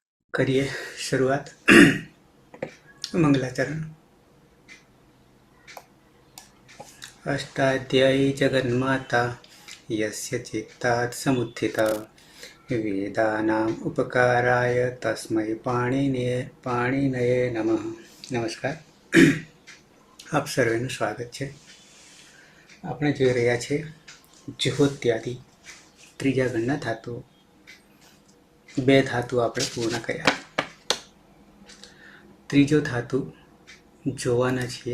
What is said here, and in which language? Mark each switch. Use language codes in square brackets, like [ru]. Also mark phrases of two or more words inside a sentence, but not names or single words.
[hi] करिए शुरुआत। मंगलाचरण। [sa] अष्टाध्यायी जगन्माता यस्य चित्तात् समुत्थिता वेदानाम् उपकाराय तस्मै पाणिनये नमः। [gu] नमस्कार। આપ સર્વેનું સ્વાગત છે। આપણે જોઈ રહ્યા છીએ જુહોત્યાદિ ત્રીજા ગણના ધાતુઓ। બે ધાતુ આપણે પૂર્ણ કર્યા। ત્રીજો ધાતુ જોવાના છીએ।